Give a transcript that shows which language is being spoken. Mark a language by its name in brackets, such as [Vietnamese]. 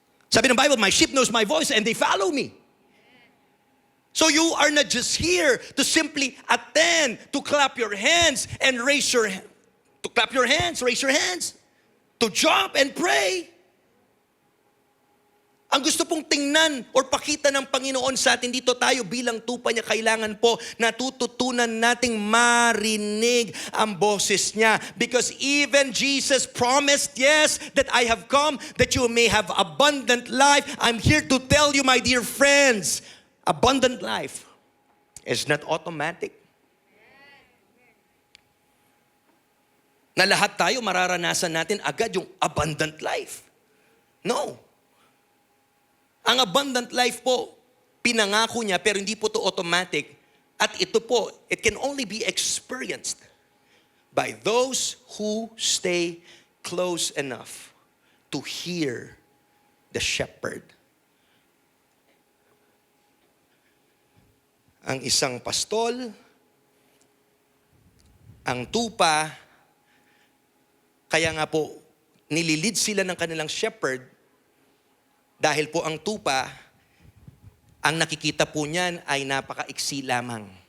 [English] Sabi ng Bible, my sheep knows my voice and they follow me. So you are not just here to simply attend, to clap your hands and raise your hands. To clap your hands, raise your hands. To jump and pray. [Filipino] Ang gusto pong tingnan or pakita ng Panginoon sa atin dito, tayo bilang tupa niya, kailangan po natututunan nating marinig ang boses niya. [English] Because even Jesus promised, yes, that I have come that you may have abundant life. I'm here to tell you, my dear friends, abundant life is not automatic. [Filipino] Na lahat tayo mararanasan natin agad yung abundant life. No. Ang abundant life po, pinangako niya pero hindi po to automatic. At ito po, [English] it can only be experienced by those who stay close enough to hear the shepherd. [Filipino] Ang isang pastol, ang tupa, kaya nga po, nililid sila ng kanilang shepherd dahil po ang tupa, ang nakikita po niyan ay napakaiksi lamang.